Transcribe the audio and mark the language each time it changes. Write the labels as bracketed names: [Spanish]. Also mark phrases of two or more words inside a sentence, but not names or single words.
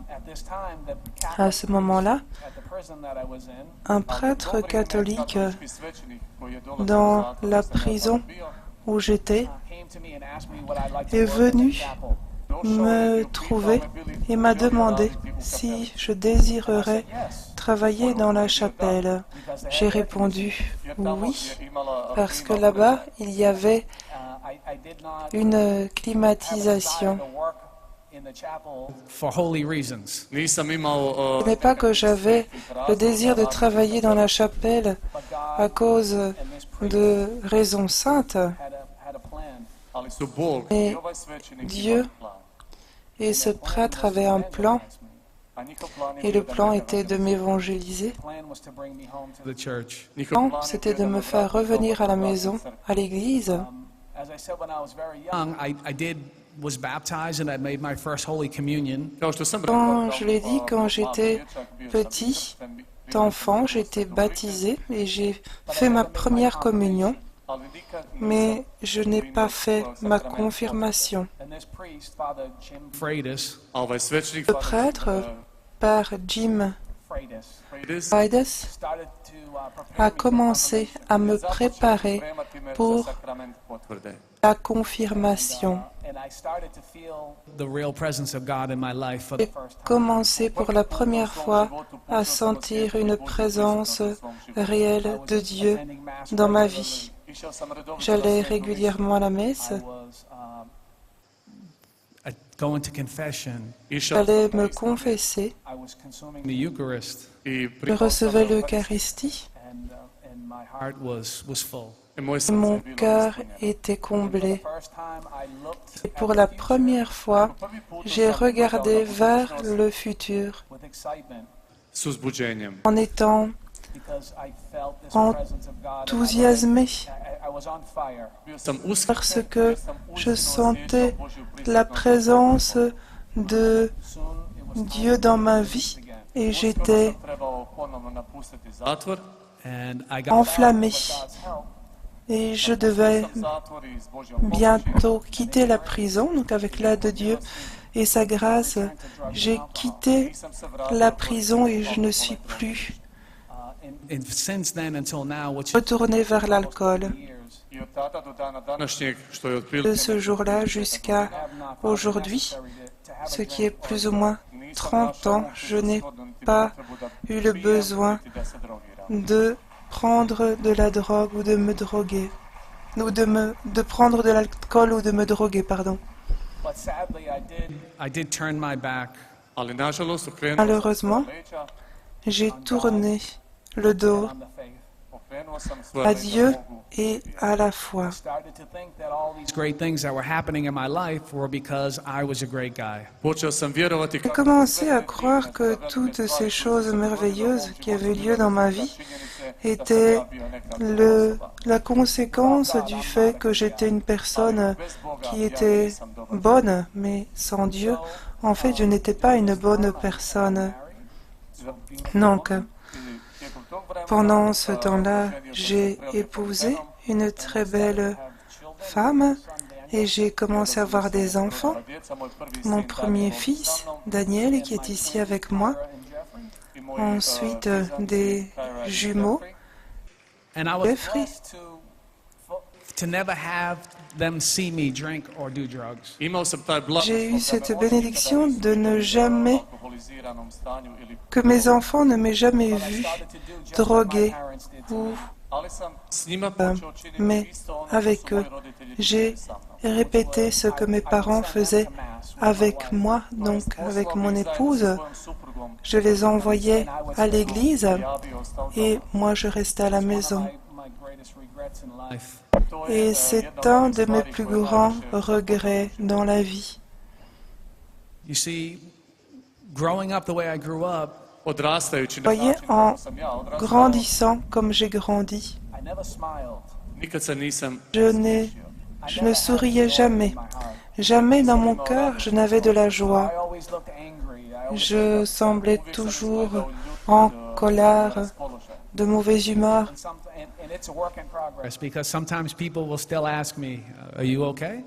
[French] À ce moment-là, un prêtre catholique dans la prison où j'étais est venu me trouver et m'a demandé si je désirerais travailler dans la chapelle. J'ai répondu oui, parce que là-bas, il y avait une climatisation. [English] for holy reasons. [Croatian] Nisam imao [French] Ce n'est pas que j'avais le désir de travailler dans la chapelle à cause de raisons saintes, [Croatian] ali su Bog [French] Mais [Croatian] i ovaj svećenik [French] Dieu [Croatian] imali plan. [French] et ce prêtre avait un plan, [Croatian] A njihov plan je [French] et [Croatian] bio [French] le [Croatian] da [French] plan [Croatian] mene [French] était de [Croatian] vrate. [French] m'évangéliser. [English] The church. [French] Le [Croatian] Njihov [French] plan, [Croatian] plan je [French] c'était [Croatian] bio [French] de [Croatian] da [French] me [Croatian] me [French] faire [Croatian] vrate [French] revenir à la [Croatian] u [French] maison, [Croatian] crkvu. [French] à l'église. [English] Young, was baptized and I made my first Holy Communion. [Croatian] Kao što sam rekao, [French] Quand [Croatian] kao [French] je l'ai dit, quand [Croatian] mali [French] j'étais [Croatian] dječak bio sam [French] petit [Croatian] kršten, bio [French] enfant, j'étais baptisé et j'ai fait ma première communion. mais je n'ai pas fait ma confirmation. [English] Freitas [Croatian] Ovaj svećenik [French] Le prêtre, Père Jim Freitas, a commencé à me préparer pour la confirmation. [English] the real presence of God in my life for the [French] J'ai commencé pour la première fois à sentir une présence réelle de Dieu dans ma vie. J'allais régulièrement à la messe, [English] going to confession, [French] j'allais me confesser, [English] the Eucharist, [Croatian] I [French] je recevais l'Eucharistie [English] and my heart was full. [French] et mon cœur était comblé. Et pour la première fois, j'ai regardé vers le futur [Croatian] s uzbuđenjem. [French] en étant enthousiasmé [Croatian] Bio sam uskren [French] parce que je sentais la présence de Dieu dans ma vie et j'étais [Croatian] trebao ponovno napustiti zatvor. [English] And I got [French] enflammé et je devais [Croatian] Zatvor i s Božjom [French] bientôt quitter la prison, donc avec l'aide de Dieu et sa grâce, j'ai quitté la prison et je ne suis plus [English] and since then until now, which [French] retourné vers l'alcool. [Croatian] I od tada do dana današnjeg, što je [French] De [Croatian] otprilike [French] ce jour-là jusqu'à aujourd'hui, ce qui est plus ou moins 30 ans, je n'ai pas eu le besoin de prendre de la drogue ou de me droguer, ou de prendre de l'alcool ou de me droguer, pardon. [English] I did turn my back. [Croatian] Ali nažalost okrenuo [French] Malheureusement, [Croatian] leđa, [French] j'ai tourné le dos [Croatian] okrenuo sam [French] à [Croatian] svoje [French] Dieu et à la foi. [English] These great things that were happening in my life were because I was a great guy. [Croatian] Počeo sam vjerovati [French] J'ai commencé à croire que toutes ces choses merveilleuses qui avaient lieu dans ma vie étaient la conséquence du fait que j'étais une personne qui était bonne, mais sans Dieu, en fait, je n'étais pas une bonne personne. Donc, pendant ce temps-là, j'ai épousé une très belle femme et j'ai commencé à avoir des enfants. Mon premier fils, Daniel, qui est ici avec moi. Ensuite, des jumeaux, [English] And I was Jeffrey. to never have them see me drink or do drugs. [Croatian] Imao sam taj blagoslov [French] J'ai eu [Croatian] da [French] cette [Croatian] me [French] bénédiction de ne jamais, [Croatian] alkoholiziranom stanju ili [French] que mes enfants ne m'aient jamais vu drogué ou [Croatian] ali sam s njima [French] Euh, [Croatian] počeo činiti [French] mais [Croatian] isto ono [French] avec [Croatian] što su [French] eux, [Croatian] moji roditelji [French] j'ai [Croatian] činili sa mnom. [French] répété ce que mes parents faisaient avec moi, donc avec mon épouse. Je les envoyais à l'église et moi je restais à la maison. Et c'est un de mes plus grands regrets dans la vie. [English] You see, growing up the way I grew up, [Croatian] Odrastajući na [French] Voyez, [Croatian] način [French] en [Croatian] kako sam ja odrastao, [French] grandissant comme j'ai grandi, [Croatian] nikad se nisam [French] je ne souriais jamais. Jamais dans mon cœur je n'avais de la joie. Je semblais toujours en colère, de mauvaise humeur. [English] because sometimes people will still ask me, "Are you okay?"